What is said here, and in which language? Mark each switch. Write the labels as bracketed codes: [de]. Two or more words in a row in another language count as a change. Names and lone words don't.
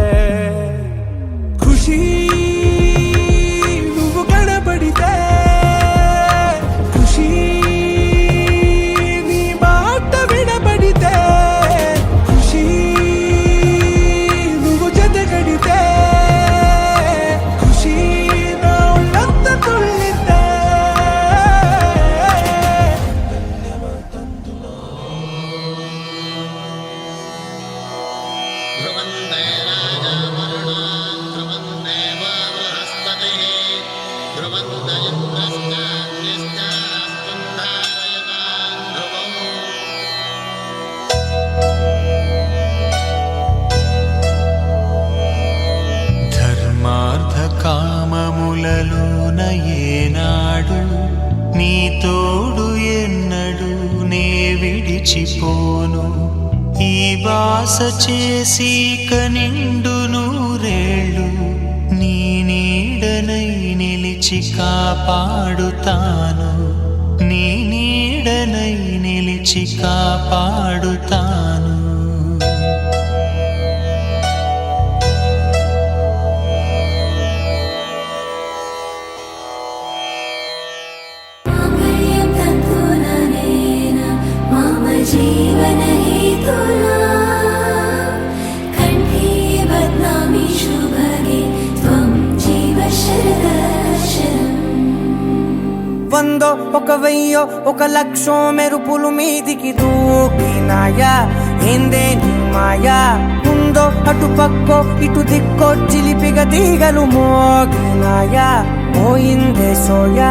[te] ఖుషీ నువ్వు కనబడితే ఖుషీ నీ మాట వినబడితే ఖుషీ నువ్వు జతగడితే ఖుషీ నా ఒళ్ళంత తుళ్ళితే [sa] ध्रुवन्ते राजा वरुणो ध्रुवन्ते बृहस्पतिः ध्रुवन्त इन्द्रश्चाग्निश्चास्तुं धारयतां ध्रुवम् [te] ధర్మార్థ కామములలోన ఏనాడు నీ తోడు ఎన్నడు నే విడిచిపోను ఈ బాస చేసి కనిండు నూరేళ్ళు నీ నీడనై నిలిచి కాపాడుతాను నీ నీడనై నిలిచి కాపాడుతాను [sa] माङ्गल्यं तन्तुननेन मम जीवनहेतुना कण्ठे बध्नामि शुभगे त्वं जीव शरदर्शनम् [te] వందో ఒక వెయ్యో ఒక లక్షో మెరుపులు మీదికి దూకినాయా ఏందే నీ మాయా ఉందో అటు పక్కో ఇటు దిక్కో చిలిపిగ తీగలు మోగినాయా పోయిందే సోయా